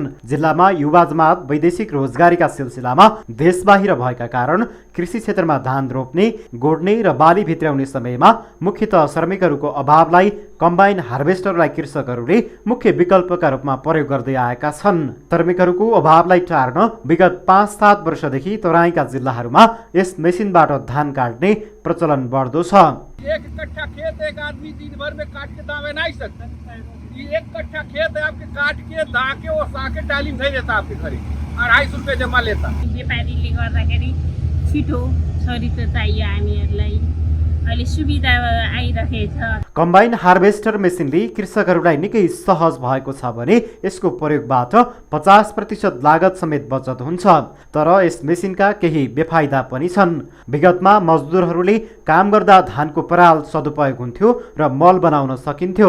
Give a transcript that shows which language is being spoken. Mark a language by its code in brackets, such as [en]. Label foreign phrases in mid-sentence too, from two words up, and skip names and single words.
[ne] जिल्लामा युवा जमात वैदेशिक रोजगारीका सिलसिलामा देश बाहिर भएका कारण कृषि क्षेत्रमा धान रोप्ने, गोड्ने र बाली भित्राउने समयमा मुख्यतः श्रमिकहरूको अभावलाई [en] combine harvesterलाई [ne] कृषकहरूले मुख्य विकल्पका रूपमा प्रयोग गर्दै आएका छन्। श्रमिकहरूको अभावलाई टार्न विगत 5-7 वर्षदेखि तराईका जिल्लाहरूमा यस मेसिनबाट धान काट्ने प्रचलन बढ्दो छ। [hi] एक कट्ठा खेत एक आदमी दिन भर में काट के दावे नहीं सकता। ये एक कट्ठा खेत है आपके काट के दाके और साके टाली नहीं देता आपके घरे, 250 रुपये जमा लेता। [ne] व्यापारीले गर्दाखेरि छिटो छरितो चाहियो हामीहरूलाई, अहिले सुविधा आइरहेछ। [en] combine harvester [ne] मेसिनले कृषकहरूलाई निकै सहज भएको छ भने यसको प्रयोगबाट 50% लागत समेत बचत हुन्छ। तर यस मेसिनका केही बेफाइदा पनि छन्। विगतमा मजदुरहरूले काम गर्दा धानको पराल सदुपयोग हुन्थ्यो र मल बनाउन सकिन्थ्यो।